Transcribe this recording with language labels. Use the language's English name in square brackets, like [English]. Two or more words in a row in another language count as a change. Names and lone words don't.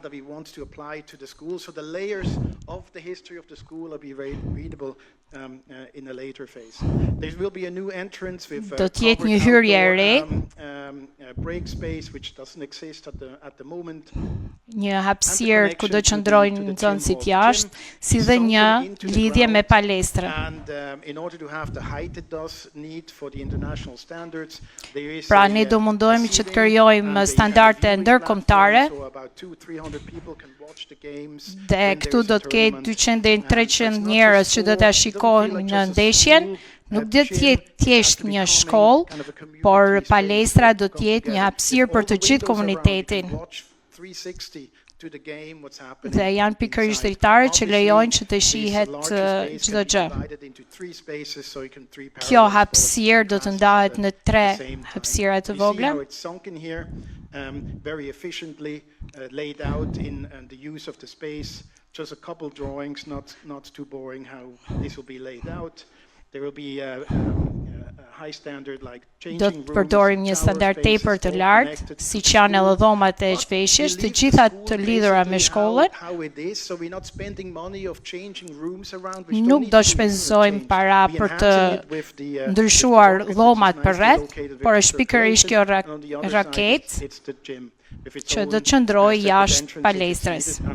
[Albanian] Do të jetë një hyrje e re, një hapësirë ku do qëndrojnë nxënësit jashtë, si dhe një lidhje me palestrën. [English] in order to have the height it does need for the international standards, there is [Albanian] Pra ne do mundohemi që të krijojmë standarde ndërkombëtare dhe këtu do të ketë 200 deri në 300 njerëz që do ta shikojnë në ndeshjen. Nuk do të jetë thjesht një shkollë, por palestra do të jetë një hapësirë për të gjithë komunitetin. Dhe janë pikërisht dritare që lejojnë që të shihet çdo gjë. Kjo hapësirë do të ndahet në 3 hapësira të vogla. [English] Very efficiently laid out in the use of the space. Just a couple drawings, not too boring how this will be laid out. There will be a high standard like changing rooms. [Albanian] Do të përdorim një standard tepër të lartë, siç janë edhe dhomat e zhveshjes, të gjitha të lidhura me shkollën. Nuk do shpenzojmë para për të ndryshuar dhomat përreth, por është pikërisht kjo raketë që do të qëndrojë jashtë palestrës.